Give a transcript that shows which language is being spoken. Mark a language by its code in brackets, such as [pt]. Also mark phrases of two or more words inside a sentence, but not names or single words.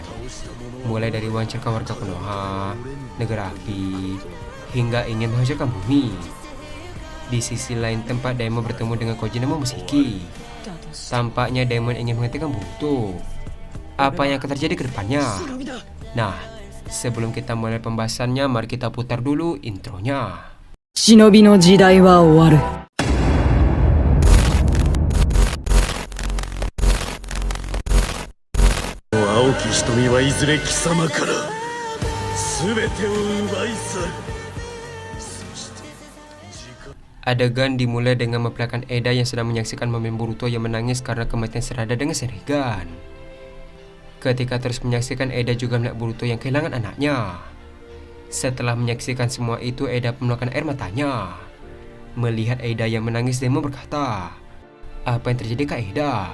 [id] Mulai dari menghancurkan warga Konoha, negara api, hingga ingin menghancurkan bumi. Di sisi lain tempat Daimon bertemu dengan Koji dan Momoshiki. Tampaknya Daimon ingin menghentikan Boruto. Apa yang akan terjadi ke depannya? Nah, sebelum kita mulai pembahasannya, mari kita putar dulu intronya. [ja] 忍びの時代は終わる。青き瞳はいずれ貴様から全てを奪い去る。そして時間 [id] Adegan dimulai dengan memperlihatkan Eda yang sedang menyaksikan momen Boruto yang menangis karena kematian Sarada dengan Sharingan. Ketika terus menyaksikan, Eda juga melihat Boruto yang kehilangan anaknya. Setelah menyaksikan semua itu, Eda pun mengeluarkan air matanya. Melihat Eda yang menangis, Daimon berkata, "Apa yang terjadi Kak Eda?